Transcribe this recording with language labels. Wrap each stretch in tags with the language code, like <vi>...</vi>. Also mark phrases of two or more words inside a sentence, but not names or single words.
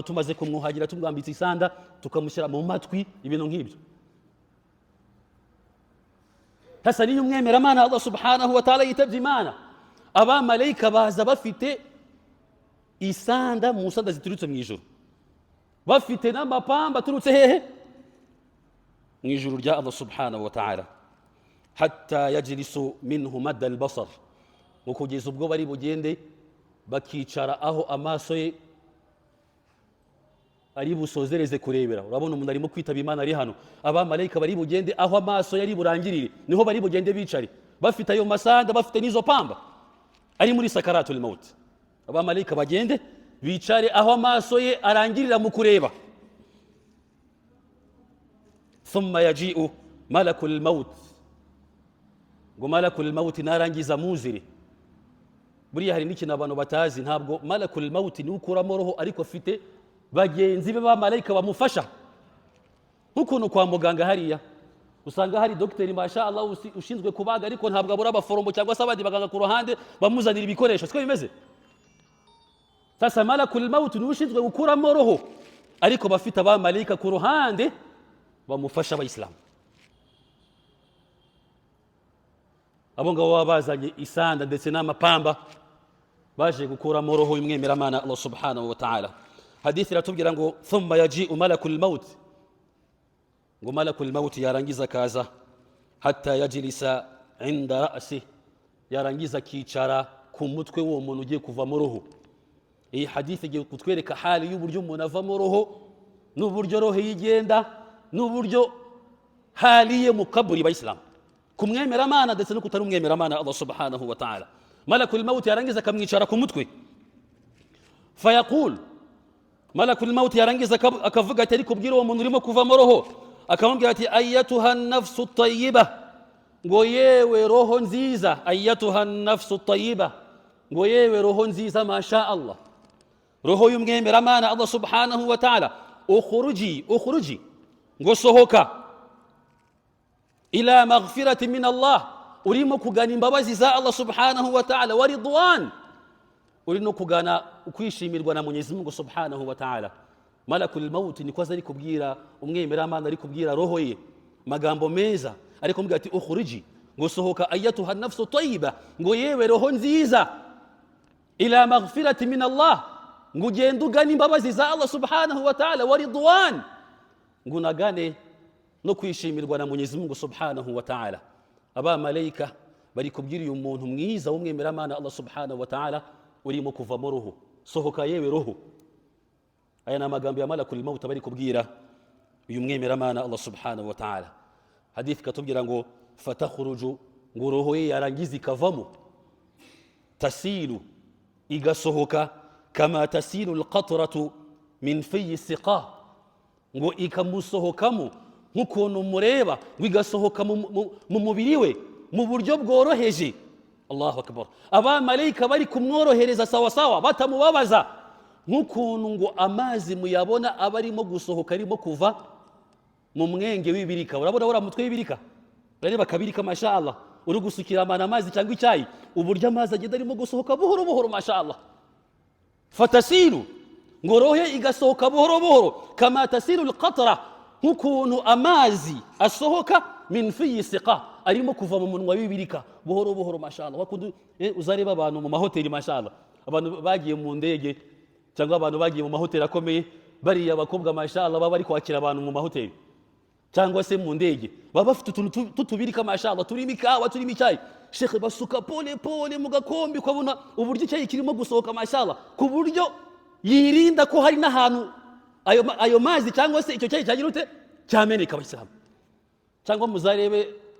<rw>Tumaze kumwuhagira tumwambitse isanda, tukamushyira mu matwi, ibintu nk'ibyo. Hasa niyo umwemeramana</rw> <ar>الله سبحانه وتعالى</ar> <rw>yitabye Imana, abamarayika baza bafite isanda mu sanda ziturutse mu ijuru, bafite n'amapamba aturutse hehe, mu ijuru rya</rw> <ar>الله سبحانه وتعالى. حتى يجلسوا منه مد البصر,</ar> <rw>ngo kugeza ubwo bari bugende bakicara aho amaso ye ari busozereze kurebera. Urabona umuntu arimo kwitaba Imana ari hano, abamarayika bari bugende aho amaso yari burangirire, niho bari bugende bicare, bafite ayo masanda, bafite n'izo pamba, ari muri</rw> <ar>سكرات الموت.</ar> <rw>Abamarayika bagende bicare aho amaso ye arangirira mu kureba.</rw> <ar>ثم يجيء ملك الموت,</ar> <rw>ngo</rw> <ar>ملك الموت</ar> <rw>narangiza muzire. Buriya hari n'ikintu abantu batazi, ntabwo</rw> <ar>ملك الموت</ar> <rw>ni ukuramo roho, ariko afite bagenzi be bamarayika bamufasha. Nk'ukuntu kwa muganga hariya usanga hari dogiteri</rw> <ar>ما شاء الله</ar> <rw>ushinzwe kubaga, ariko ntabwo abura abaforombo cyangwa se abandi baganga ku ruhande bamuzanira ibikoresho, siko bimeze. Sasa</rw> <ar>ملك الموت</ar> <rw>ni ushinzwe gukuramo roho, ariko bafite abamarayika ku ruhande bamufasha abayisilamu. Abo ngabo baba bazanye isanda ndetse n'amapamba, baje gukuramo roho y'umwemeramana</rw> <ar>الله سبحانه وتعالى.</ar> <rw>Hadithi iratubwira ngo</rw> <ar>ثم يجيء ملك الموت,</ar> <rw>ngo</rw> <ar>ملك الموت</ar> <rw>yarangiza kaza,</rw> <ar>حتى يجلس عند رأس,</ar> <rw>yarangiza kicara ku mutwe w'uwo muntu ugiye kuvamo roho. Iyi hadithi igiye kutwereka hali y'uburyo umuntu avamo roho, n'uburyo roho yigenda, n'uburyo hali ye mu kaburi bayisilamu, kumwemeramana ndetse no kutari umwemeramana</rw> <ar>الله سبحانه وتعالى. ملك الموت</ar> <rw>yarangiza akamwicara ku mutwe, fayaqul,</rw> <ar>ملك الموت</ar> <rw>yarangiza akavuga ati, ariko bwira uwo muntu urimo kuvamo roho, akamubwira ati</rw> <ar>أيتها النفس الطيبة,</ar> <rw>ngo yewe roho nziza,</rw> <ar>أيتها النفس الطيبة,</ar> <rw>ngo yewe roho nziza,</rw> <ar>ما شاء الله,</ar> <rw>roho y'umwemeramana</rw> <ar>الله سبحانه وتعالى,</ar> <rw>ukhruji, ngo sohoka,</rw> <ar>إلى مغفرة من الله,</ar> <rw>urimo kugana imbabazi za</rw> <ar>الله سبحانه وتعالى, ورضوان,</ar> <rw>urimo kugana ukwishimirwa na Mwenyezi Mungu</rw> <ar>سبحانه وتعالى. ملك الموت</ar> <rw>niko aza ari kubwira umwemeramana, ari kubwira roho ye magambo meza, ari kumubwira ati ukhruji, ngo sohoka,</rw> <ar>أيتها النفس الطيبة,</ar> <rw>ngo yewe roho nziza,</rw> <ar>إلى مغفرة من الله,</ar> <rw>ngo ugende ugana imbabazi za</rw> <ar>الله سبحانه وتعالى, ورضوان,</ar> <rw>ngo unagane no kwishimirwa na Mwenyezi Mungu</rw> <ar>سبحانه وتعالى.</ar> <rw>Abamarayika bari kubwira uyu muntu mwiza w'umwemeramana</rw> <ar>الله سبحانه وتعالى,</ar> <rw>urimo kuvamo roho, sohoka yewe roho. Aya ni amagambo ya</rw> <ar>ملك الموت</ar> <rw>bari kubwira uyu mwemeramana</rw> <ar>الله سبحانه وتعالى.</ar> <rw>Hadith katubwira ngo fatakhruju, ngo roho ye yarangiza ikavamo, tasilu, igasohoka,</rw> <ar>كما تسيل القطرة من في السقاء,</ar> <rw>ngo ikamusohokamo nk'ukuntu mureba, ngo igasohoka mu mubiri we mu buryo bworoheje.</rw> <ar>الله أكبر.</ar> <rw>Abamarayika bari kumworohereza</rw> <sw>sawa sawa,</sw> <rw>batamubabaza, nk'ukuntu ngo amazi muyabona aba arimo gusohoka, arimo kuva mu mwenge w'ibirika. Urabona uriya mutwe w'ibirika, urareba kabirika mashallah uri gusukira amana amazi cyangwa icyayi uburyo amazi agenda arimo gusohoka buhoro buhoro mashallah fatasilu ngo roho igasohoka buhoro buhoro kama</rw> <ar>تسيل القطرة</ar> <rw>nk'ukuntu amazi asohoka</rw> <ar>من في السقاء</ar> <rw>arimo kuva mu munwa w'ibirika buhoro buhoro mashallah wakundu uzareba abantu mu mahoteli mashallah abantu bagiye mu ndege cyangwa abantu bagiye mu mahoteli akomeye bariya bakobwa mashallah baba bari kwakira abantu mu mahoteli cyangwa se mu ndege baba bafite utuntu tutubirika mashallah turimo ikawa turimo icyayi shekhe basuka</rw> <sw>pole pole</sw> <rw>mu gakombe ukabona uburyo icyayi kirimo gusohoka mashallah ku buryo yirinda ko hari n'ahantu ayo mazi cyangwa se icyo cyayi cyagira ute cyameneka abayisilamu cyangwa muzarebe</rw>